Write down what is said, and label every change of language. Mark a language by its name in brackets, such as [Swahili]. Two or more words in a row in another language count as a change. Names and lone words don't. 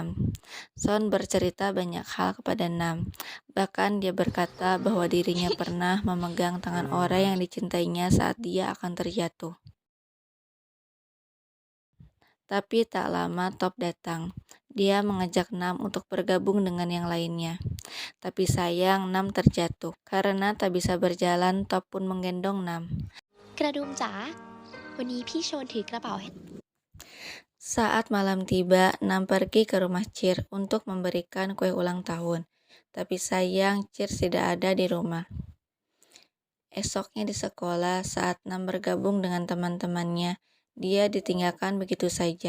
[Indonesian] Son bercerita banyak hal kepada Nam. Bahkan dia berkata bahwa dirinya pernah memegang tangan orang yang dicintainya saat dia akan terjatuh. Tapi tak lama Top datang. Dia mengajak Nam untuk bergabung dengan yang lainnya. Tapi sayang Nam terjatuh. Karena tak bisa berjalan, Top pun menggendong Nam. [Thai] กระดุมจ๋า วันนี้พี่โชนถือกระเป๋าให้ [Indonesian] Saat malam tiba, Nam pergi ke rumah Cheer untuk memberikan kue ulang tahun. Tapi sayang Cheer tidak ada di rumah. Esoknya di sekolah, saat Nam bergabung dengan teman-temannya, dia ditinggalkan begitu saja.